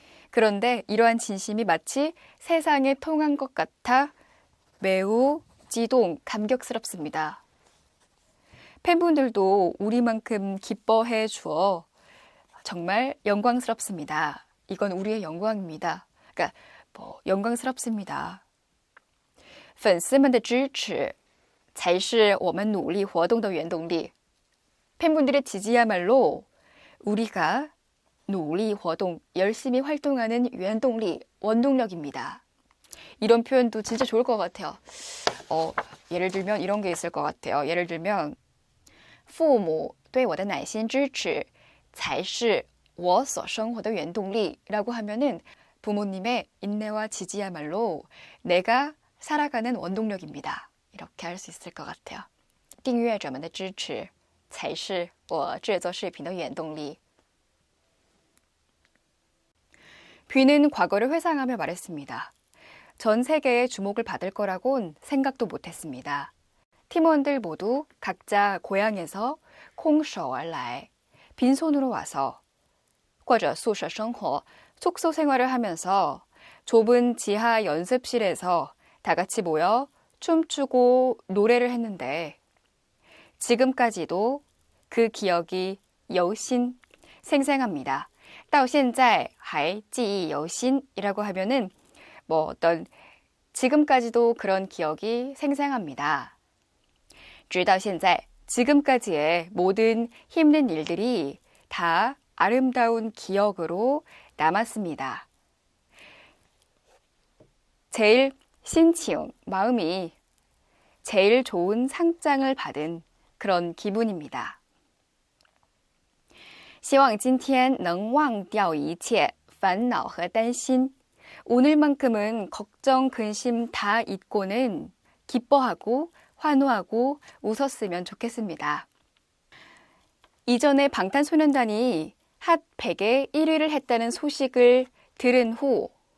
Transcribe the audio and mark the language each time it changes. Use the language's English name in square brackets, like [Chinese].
[Korean] 그런데 이러한 진심이 마치 세상에 통한 것 같아 매우 감격스럽습니다. 팬분들도 우리만큼 기뻐해 주어 정말 영광스럽습니다. 이건 우리의 영광입니다. 그러니까 영광스럽습니다. [Chinese] 粉丝们的支持才是我们努力活动的原动力. [Korean] 팬분들의 지지야말로 우리가 [Chinese] 努力活动, [Korean] 열심히 활동하는 [Chinese] 原动力, [Korean] 원동력입니다. 이런 표현도 진짜 좋을 것 같아요. 예를 들면 이런 게 있을 것 같아요. 예를 들면 [Chinese] 父母对我的耐心支持才是我所生活的原动力 [Korean] 라고 하면은 부모님의 인내와 지지야말로 내가 살아가는 원동력입니다. 이렇게 할 수 있을 것 같아요. [Chinese] 订阅者们的支持才是我制作视频的原动力. [Korean] 뷔는 과거를 회상하며 말했습니다. 전 세계의 주목을 받을 거라곤 생각도 못했습니다. 팀원들 모두 각자 고향에서 [Chinese] 空手而来, [Korean] 빈손으로 와서 [Chinese] 或者宿舍生活, [Korean] 숙소 생활을 하면서 좁은 지하 연습실에서 다 같이 모여 춤추고 노래를 했는데 지금까지도 그 기억이 여신 생생합니다. [Chinese] 到现在还记忆犹新 [Korean] 이라고 하면은 어떤 지금까지도 그런 기억이 생생합니다. [Chinese] 直到现在 [Korean] 지금까지의 모든 힘든 일들이 다 아름다운 기억으로 남았습니다. 제일 신칭, 마음이 제일 좋은 상장을 받은 그런 기분입니다. [Chinese] 希望今天能忘掉一切烦恼和担心. [Korean] 오늘만큼은 걱정, 근심 다 잊고는 기뻐하고 환호하고 웃었으면 좋겠습니다. 이전에 방탄소년단이 핫 100에 1위를 했다는 소식을 들은 후